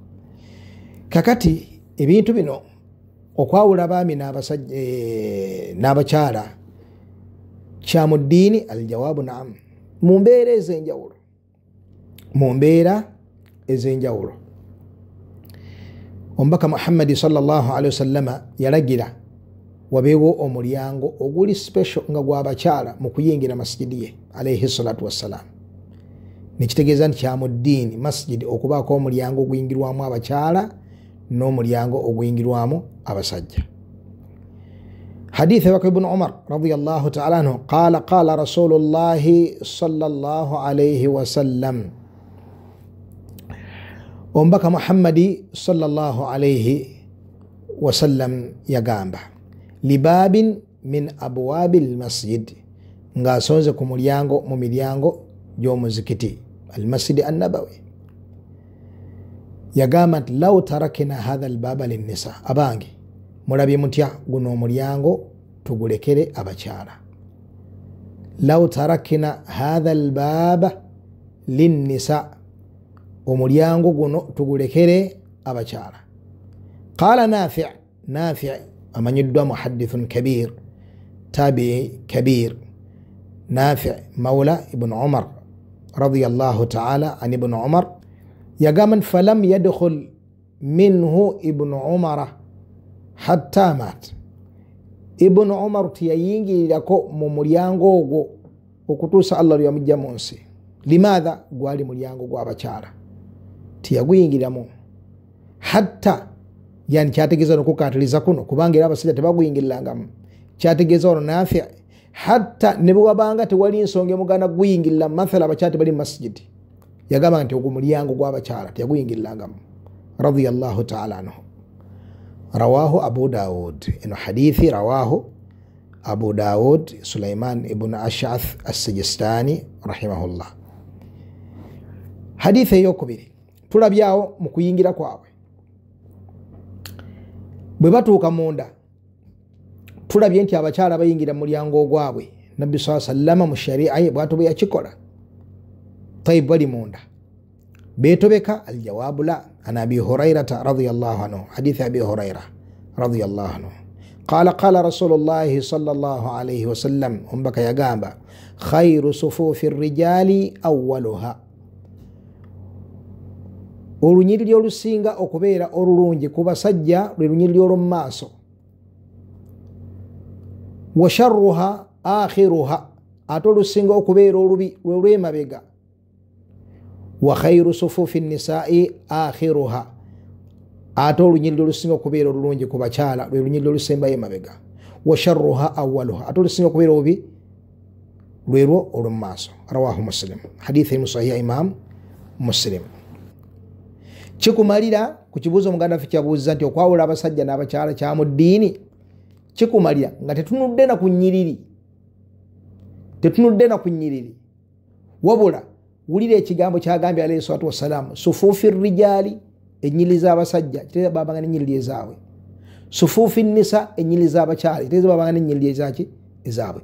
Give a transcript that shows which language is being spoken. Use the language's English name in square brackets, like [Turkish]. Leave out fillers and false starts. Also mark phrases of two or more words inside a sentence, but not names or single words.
[Ganda] Kakati ebintu bino okwawula abaami n'abakyala kya mu ddiini? [Arabic] الجواب نعم, [Ganda] mu mbeera ez'enjawulo, mu mbeera ez'enjawulo. Omubaka Muhammadi [Arabic] صلى الله عليه وسلم [Ganda] yalagira wabeewo omulyango oguli special nga gw'abakyala mu kuyingira masjidi ye [Arabic] عليه الصلاة والسلام. [Ganda] Nekitegeeza nti kya mu ddiini masjidi okubaako omulyango oguyingirwamu abakyala n'omulyango oguyingirwamu abasajja. [Arabic] حديث و ابن عمر رضي الله تعالى عنه قال رسول الله صلى الله عليه وسلم, [Ganda] omubaka Muhammadi [Arabic] صلى الله عليه وسلم [Ganda] yagamba [Arabic] لباب من أبواب المسجد, [Ganda] ng'asonze ku mulyango mu miryango gy'omuzikiti [Arabic] المسجد النبوي. [Ganda] Yagamba nti [Arabic] لو تركنا هذا الباب للنساء, [Ganda] abange mulabye mutya guno omulyango tugulekere abakyala. [Arabic] لو تركنا هذا الباب للنساء, [Ganda] omulyango guno tugulekere abakyala. [Arabic] قال نافع' amanyiddwa محدث كبير، تابعي كبير، نافع مولى ابن عمر رضي الله تعالى عن ابن عمر, yagamba فلم يدخل منه ابن عمر حتى مات. [Ganda] Ibn Umar tiyayingirirako mu mulyango ogwo okutuusa Allah lweyamujja mu nsi. Limadha? Gwali mulyango gw'abakyala, tiyaguyingiramu. [Arabic] حتى يعني [Ganda] kyategeeza okukatiriza kuno kubanga era abasajja tebaguyingirirangamu. Kyategeeza ono Nafi' hatta ne bwabanga tewali ensonga emugana guyingirira, mathala abakyala tebali mu masjidi, yagamba nti ogwo mulyango gw'abakyala tiyaguyingirirangamu [Arabic] رضي الله تعالى عنه. رواه أبو داود, [Ganda] eno hadithi [Arabic] رواه أبو داود، سليمان بن الأشعث السجستاني رحمه الله. [Ganda] Hadithi eyokubiri tulabyawo mu kuyingira kwabwe, bwe batuuka munda tulabye nti abakyala bayingira mulyango ogwabwe. Nabbi [Arabic] صلى الله عليه وسلم [Ganda] mu sharia ye bwatu bwe yakikola. Tayib bali munda betobeka? [Arabic] الجواب لا. عن أبي هريرة رضي الله عنه، حديث أبي هريرة رضي الله عنه، قال رسول الله صلى الله عليه وسلم, [Ganda] umbaka yagamba [Arabic] خير صفوف الرجال أولها, [Ganda] olunyiriri olusinga okubeera olulungi ku basajja lwe lunyiriri olw'omu maaso. [Arabic] وشرها آخرها, [Ganda] ate olusinga okubeera olubi lwe lw'emabega. [Arabic] وخير صفوف النساء آخرها, [Ganda] ate olunyiriri olusinga okubeera olulungi ku bakyala lwe lunyiriri olusembayo emabega. [Arabic] وشرها أولها, [Ganda] ate olusinga okubeera obubi lwerwo olw'omu maaso. Rawahu Muslim, hadithi mu sahiha Imam Muslim. Kikumalira ku kibuuzo omuganda ffe kyabuuziza nti okwawula abasajja n'abakyala kya mu ddiini, kikumalira nga tetunudde na ku nnyiriri, wabula wulira ekigambo kyagambye [Arabic] عليه الصلاة والسلام, صفوف الرجال, [Ganda] ennyiriri z'abasajja kitegeeza babanga n'ennyiriri ezaabwe, [Arabic] صفوف النساء, [Ganda] ennyiriri z'abakyala kitegeeza babanga n'ennyiriri ezaabwe.